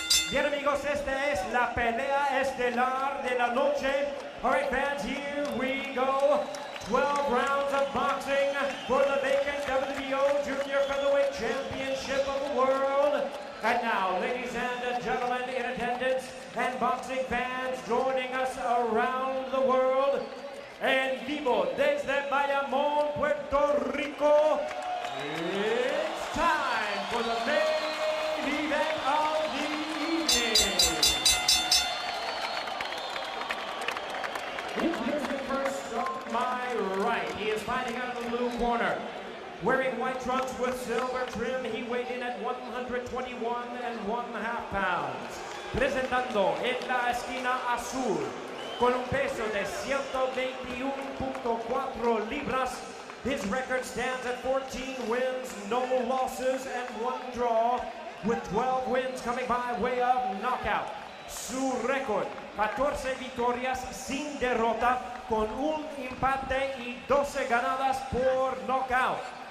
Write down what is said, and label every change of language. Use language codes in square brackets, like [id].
[es] Bien amigos, esta es la pelea estelar de la noche. [en] All right fans, here we go. 12 rounds of boxing for the vacant WBO Junior Featherweight Championship of the World. And now, ladies and gentlemen in attendance and boxing fans joining us around the world, [es] en vivo desde Bayamon, Puerto Rico, [en] it's time for the main event of the evening. Introducing first on my right, he is fighting out of the blue corner. Wearing white trunks with silver trim, he weighed in at 121.5 pounds. [es] Presentando en la esquina azul, con un peso de 121.4 libras, [en] his record stands at 14 wins, no losses, and 1 draw, with 12 wins coming by way of knockout. [es] Su récord, 14 victorias sin derrota, con un empate y 12 ganadas por knockout.